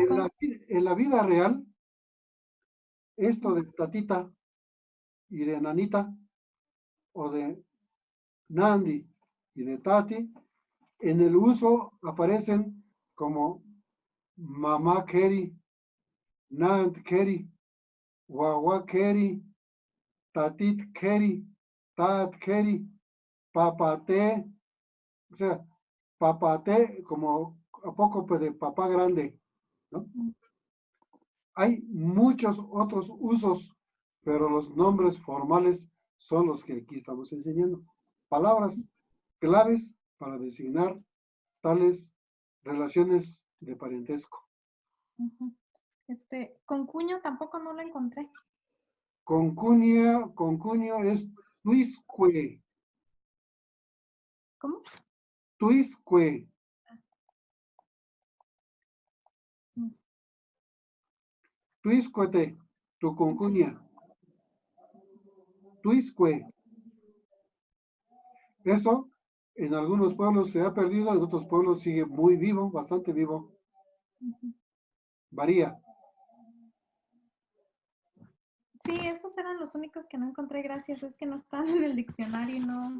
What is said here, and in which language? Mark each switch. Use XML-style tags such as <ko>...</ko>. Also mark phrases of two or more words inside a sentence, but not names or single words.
<es>En la vida real, esto de tatita y de nanita, o de Nandi y de Tati, en el uso aparecen como mamá Keri, Nand Keri, Wawa Keri, Tatit Keri, Tat Keri, Papate, o sea, Papate como a poco pues, de papá grande, ¿no? Hay muchos otros usos, pero los nombres formales son los que aquí estamos enseñando. Palabras claves para designar tales relaciones de parentesco. Con cuño tampoco no lo encontré. Concunio es tuisque, ¿Cómo? tuisque, tuiscuete, tu concuña, tuisque. Eso en algunos pueblos se ha perdido, en otros pueblos sigue muy vivo, bastante vivo. Varía. Sí, esos eran los únicos que no encontré, gracias. Es que no están en el diccionario y no.</es>